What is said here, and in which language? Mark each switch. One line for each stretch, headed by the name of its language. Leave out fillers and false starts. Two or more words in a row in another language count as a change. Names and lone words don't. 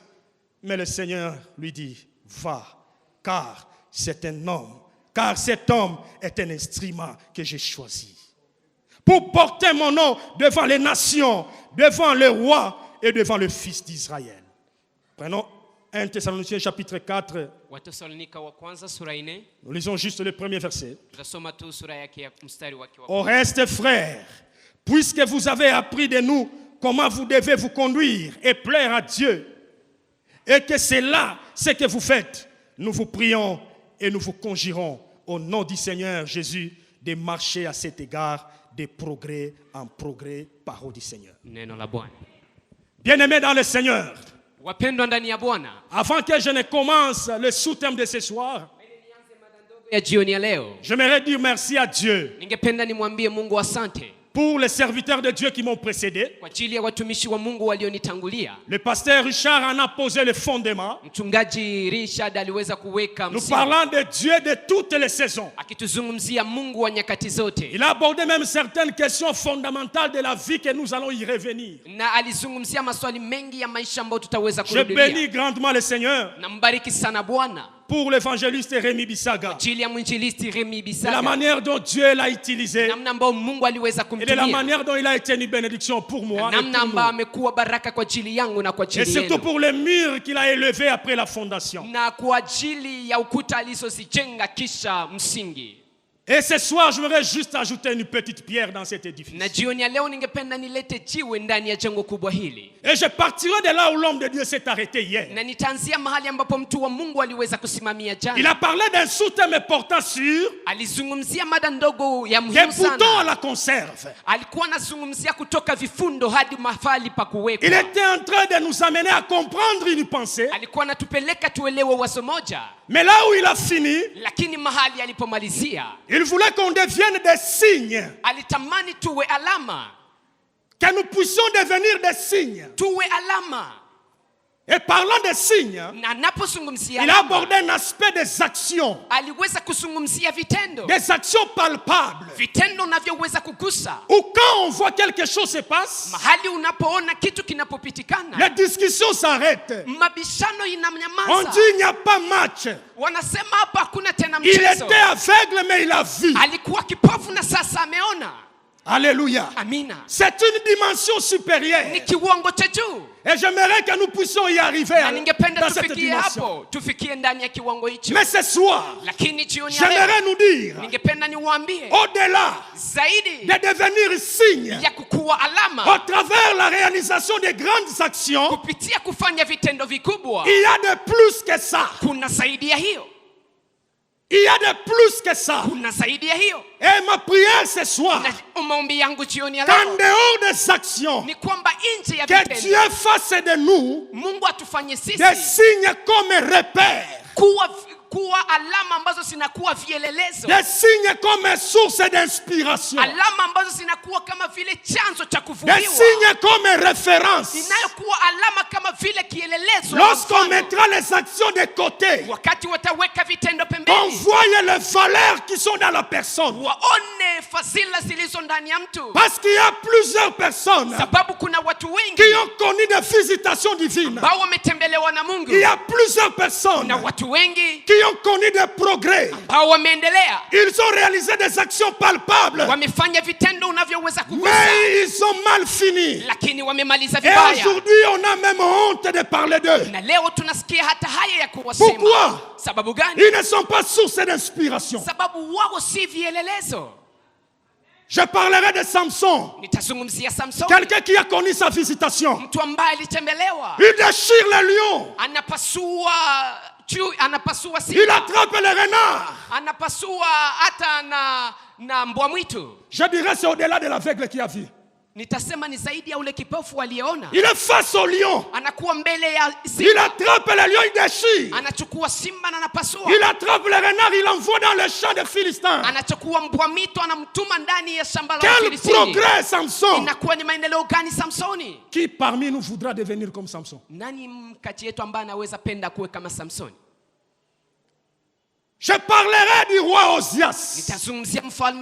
French: Mais le Seigneur lui dit, va, car cet homme est un instrument que j'ai choisi pour porter mon nom devant les nations, devant le roi et devant le fils d'Israël. Prenons 1 Thessaloniciens chapitre 4.
Swahili: Wathesalonika wa kwanza sura 4.
French: Nous lisons juste le premier verset.
Swahili: Tutasoma tu sura yake ya mstari wake wa
French: Au reste, frères, puisque vous avez appris de nous comment vous devez vous conduire et plaire à Dieu, et que c'est là ce que vous faites, nous vous prions et nous vous conjurons au nom du Seigneur Jésus de marcher à cet égard de progrès en progrès, parole du Seigneur.
Swahili: neno la Bwana.
French: Bien-aimés dans le Seigneur,
Swahili: Wapendwa ndani ya Bwana,
French: avant que je ne commence le sous-thème de ce soir,
Swahili: ya jioni ya leo,
French: j'aimerais dire merci à Dieu
Swahili: ningependa nimwambie Mungu asante
French: pour les serviteurs de Dieu qui m'ont précédé.
Swahili: kwa ajili ya watumishi wa Mungu walionitangulia.
French: Le pasteur Richard en a posé le fondement.
Swahili: Mchungaji Richard aliweza kuweka
French: Nous
Swahili: msingi
French: parlons de Dieu de toutes les saisons.
Swahili: akituzungumzia Mungu wa nyakati zote,
French: Il a abordé même certaines questions fondamentales de la vie que nous allons y revenir.
Swahili: na alizungumzia maswali mengi ya maisha ambayo tutaweza
French: Je bénis
Swahili: kurudia.
French: grandement le Seigneur
Swahili: Na mbariki sana Bwana
French: pour l'évangéliste Rémi Bissaga.
Swahili: ajili ya mwinjilisti Remi
French: De la
Swahili: Bisaga,
French: manière dont Dieu l'a utilisé
Swahili: namna ambayo Mungu aliweza
French: et de la
Swahili: kumtumia,
French: manière dont il a été une bénédiction pour moi et,
Swahili: namna
French: pour
Swahili: ambayo
French: nous.
Swahili: amekuwa baraka kwa ajili yangu na kwa
French: Et
Swahili: ajili
French: surtout
Swahili: yenu,
French: pour les murs qu'il a élevés après la fondation.
Swahili: na kwa ajili ya ukuta alizozijenga kisha msingi.
French: Et ce soir, je voudrais juste ajouter une petite pierre dans cet édifice.
Swahili: Na jioni ya leo ningependa nilete jiwe ndani ya jengo kubwa hili,
French: Et je partirai de là où l'homme de Dieu s'est arrêté hier.
Swahili: na nitaanzia mahali ambapo mtu wa Mungu aliweza kusimamia
French: Il
Swahili: jana.
French: a parlé d'un sous-thème portant sur
Swahili: Alizungumzia mada ndogo ya
French: des
Swahili: muhimu
French: boutons à
Swahili: sana.
French: la conserve.
Swahili: Alikuwa anazungumzia kutoka vifundo hadi mahali pa
French: Il
Swahili: kuwekwa.
French: était en train de nous amener à comprendre une pensée.
Swahili: Alikuwa anatupeleka tuelewe wazo moja,
French: Mais là où il a fini,
Swahili: lakini mahali alipomalizia
French: il voulait qu'on devienne des signes.
Swahili: alitamani tuwe alama,
French: Que nous puissions devenir des signes.
Swahili: tuwe alama.
French: Et parlant des signes,
Swahili: Na anapozungumzia
French: il a
Swahili: alama,
French: abordé un aspect des actions.
Swahili: aliweza kuzungumzia vitendo,
French: Des actions palpables.
Swahili: vitendo unavyoweza kugusa.
French: Où quand on voit quelque chose se passe,
Swahili: Mahali unapoona kitu kinapopitikana,
French: les discussions s'arrêtent.
Swahili: mabishano
French: On
Swahili: inamnyamaza.
French: dit il n'y a pas match.
Swahili: Wanasema hapa hakuna tena
French: Il
Swahili: mchezo.
French: était aveugle mais il a vu.
Swahili: Alikuwa kipofu na sasa ameona.
French: Alléluia.
Swahili: Amina.
French: C'est une dimension supérieure.
Swahili: Ni kiwango cha juu,
French: Et j'aimerais que nous puissions y arriver
Swahili: na ningependa
French: dans cette
Swahili: tufikie
French: dimension.
Swahili: hapo, tufikie ndani ya kiwango hicho.
French: Mais ce soir,
Swahili: Lakini jioni ya leo
French: j'aimerais nous dire,
Swahili: ningependa niwaambie
French: au-delà
Swahili: zaidi
French: de devenir signe,
Swahili: ya kukuwa
French: au
Swahili: alama
French: travers la réalisation de grandes actions,
Swahili: kupitia kufanya vitendo vikubwa,
French: il y a de plus que ça.
Swahili: kuna zaidi ya hiyo,
French: Il y a de plus que ça.
Swahili: kuna zaidi ya hiyo.
French: Et ma prière ce soir,
Swahili: Na maombi yangu jioni ya
French: qu'en
Swahili: leo
French: dehors des actions,
Swahili: ni kwamba nje ya
French: que
Swahili: vitendo
French: Dieu fasse de nous
Swahili: Mungu atufanye
French: des
Swahili: sisi
French: signes comme repères,
Swahili: kuwa alama ambazo zinakuwa vielelezo,
French: des signes comme source d'inspiration,
Swahili: alama ambazo zinakuwa kama vile chanzo cha
French: des
Swahili: kuvuviwa,
French: signes comme référence.
Swahili: inayokuwa alama kama vile kielelezo.
French: Lorsqu'on
Swahili: Mfano,
French: mettra les actions de côté,
Swahili: wakati wataweka vitendo
French: on
Swahili: pembeni,
French: voit les valeurs qui sont dans la personne.
Swahili: waone fadhila zilizo ndani ya mtu,
French: Parce qu'il y a plusieurs personnes
Swahili: sababu kuna watu wengi
French: qui ont connu connu des visitations divines.
Swahili: ambao wametembelewa na Mungu,
French: Il y a plusieurs personnes
Swahili: na watu wengi
French: qui ont connu des progrès.
Swahili: ambao wameendelea,
French: Ils ont réalisé des actions palpables,
Swahili: wamefanya vitendo unavyoweza kugusa,
French: mais ils ont mal fini.
Swahili: lakini wamemaliza
French: Et
Swahili: vibaya.
French: aujourd'hui, on a même honte de parler d'eux.
Swahili: Na leo tunasikia hata haya ya kuwasema.
French: Pourquoi?
Swahili: Sababu gani?
French: Ils ne sont pas source d'inspiration.
Swahili: Sababu wao si vielelezo.
French: Je parlerai de Samson,
Swahili: Nitazungumzia Samson,
French: quelqu'un qui a connu sa visitation.
Swahili: mtu ambaye alitembelewa,
French: Il déchire les lions,
Swahili: anapasua anapasua
French: il
Swahili: simba,
French: attrape les renards.
Swahili: anapasua hata na mbwa mwitu.
French: Je dirais c'est au-delà de l'aveugle qui a vu.
Swahili: Nitasema ni zaidi ya ule kipofu aliyeona.
French: Il est face au lion.
Swahili: Anakuwa mbele ya
French: Il
Swahili: simba,
French: attrape les lions, il déchire.
Swahili: anachukua simba na anapasua.
French: Il attrape les renards, il envoie dans les champs des Philistins.
Swahili: Anachukua mbwa mwitu, anamtuma ndani ya shamba la
French: Quel
Swahili: Filistini.
French: progrès, Samson!
Swahili: Inakuwa ni maendeleo gani Samsoni?
French: Qui parmi nous voudra devenir comme Samson?
Swahili: Nani kati yetu ambaye anaweza penda kuwe kama Samsoni?
French: Je parlerai du roi Ozias.
Swahili: Nitazungumzia mfalme